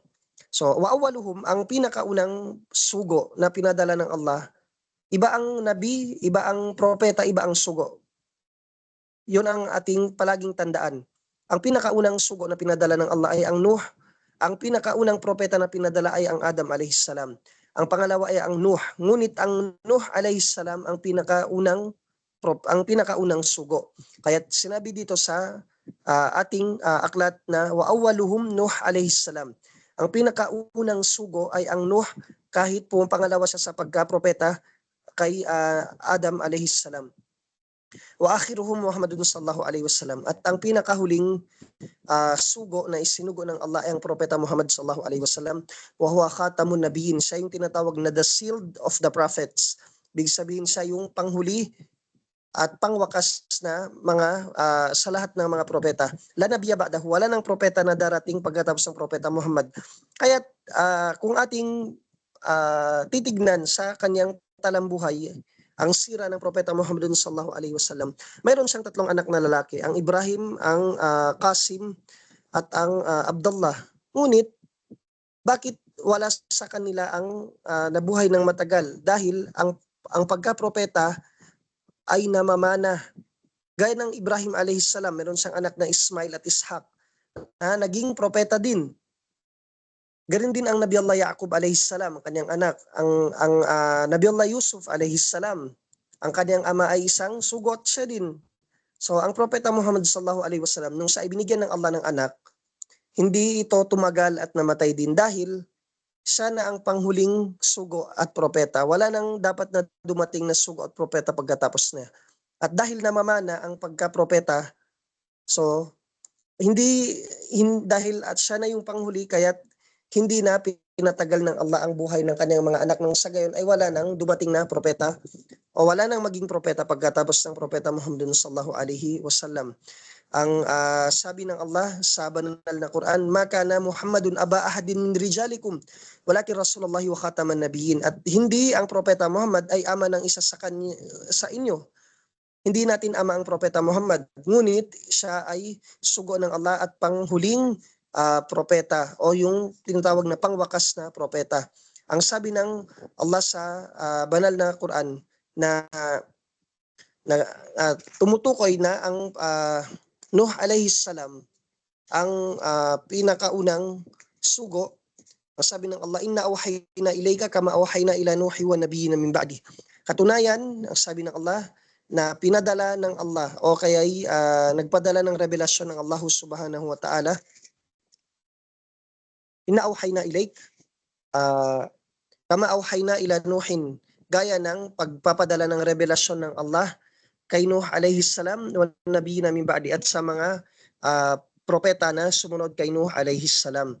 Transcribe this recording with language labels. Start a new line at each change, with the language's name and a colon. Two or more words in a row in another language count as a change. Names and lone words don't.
Filipino: So waawaluhum, ang pinakaunang sugo na pinadala ng Allah, iba ang nabi, iba ang propeta, iba ang sugo. Yun ang ating palaging tandaan. Ang pinakaunang sugo na pinadala ng Allah ay ang Nuh. Ang pinakaunang propeta na pinadala ay ang Adam
Arabic: عليه السلام.
Filipino: Ang pangalawa ay ang Nuh. Ngunit ang Nuh
Arabic: عليه السلام
Filipino: ang pinakaunang sugo. Kaya sinabi dito sa ating aklat na
Arabic: وأولهم نوح عليه السلام.
Filipino: Ang pinakaunang sugo ay ang Nuh, kahit po pangalawa siya sa pagka-propeta kay Adam
Arabic: عليه السلام. وآخرهم محمد صلى الله عليه وسلم.
Filipino: At ang pinakahuling sugo na isinugo ng Allah ay ang propeta Muhammad
Arabic: صلى الله عليه وسلم. وهو خاتم النبيين.
Filipino: Siya yung tinatawag na
English: the sealed of the prophets.
Filipino: Big sabihin siya yung panghuli at pangwakas na mga sa lahat ng mga propeta.
Arabic: لا نبي بعده,
Filipino: wala ng propeta na darating pagkatapos ng propeta Muhammad. Kaya kung ating titignan sa kanyang talambuhay, ang sira ng propeta Muhammad
Arabic: صلى الله عليه وسلم,
Filipino: mayroon siyang tatlong anak na lalaki, ang Ibrahim, ang Qasim at ang Abdullah. Ngunit bakit wala sa kanila ang nabuhay ng matagal? Dahil ang pagka-propeta ay namamana. Gaya ng Ibrahim
Arabic: عليه السلام,
Filipino: meron siyang anak na Ismail at Ishaq na naging propeta din. Ganon din ang Nabi Allah Yaqub
Arabic: عليه السلام,
Filipino: ang kanyang anak. Ang Nabi Allah Yusuf
Arabic: عليه السلام,
Filipino: ang kanyang ama ay isang sugot siya din. So ang propeta Muhammad
Arabic: صلى الله عليه وسلم,
Filipino: nung siya ay binigyan ng Allah ng anak, hindi ito tumagal at namatay din dahil siya na ang panghuling sugo at propeta. Wala nang dapat na dumating na sugo at propeta pagkatapos niya. At dahil namamana ang pagka-propeta, so dahil at siya na yung panghuli, kaya't hindi na pinatagal ng Allah ang buhay ng kanyang mga anak, nang sa gayon ay wala nang dumating na propeta o wala nang maging propeta pagkatapos ng propeta Muhammad
Arabic: صلى الله عليه وسلم.
Filipino: Ang sabi ng Allah sa banal na Quran,
Arabic: "ما كان محمد أبا أحد من رجالكم ولكن رسول الله وخاتم النبيين."
Filipino: At hindi ang propeta Muhammad ay ama ng isa sa inyo. Hindi natin ama ang propeta Muhammad, ngunit siya ay sugo ng Allah at panghuling propeta o yung tinatawag na pangwakas na propeta. Ang sabi ng Allah sa banal na Quran na tumutukoy na ang Nuh
Arabic: عليه السلام
Filipino: ang pinakaunang sugo Ang sabi ng Allah,
Arabic: إنا أوحينا إليك كما أوحينا إلى نوح والنبيين من بعد.
Filipino: Katunayan, ang sabi ng Allah, na pinadala ng Allah o kaya nagpadala ng revelasyon ng Allah
Arabic: سبحانه وتعالى. إنا أوحينا إليك كما أوحينا إلى نوح,
Filipino: gaya ng pagpapadala ng revelasyon ng Allah kay Nuh
Arabic: عليه السلام والنبيين من بعد,
Filipino: at sa mga propeta na sumunod kay Nuh
Arabic: عليه السلام.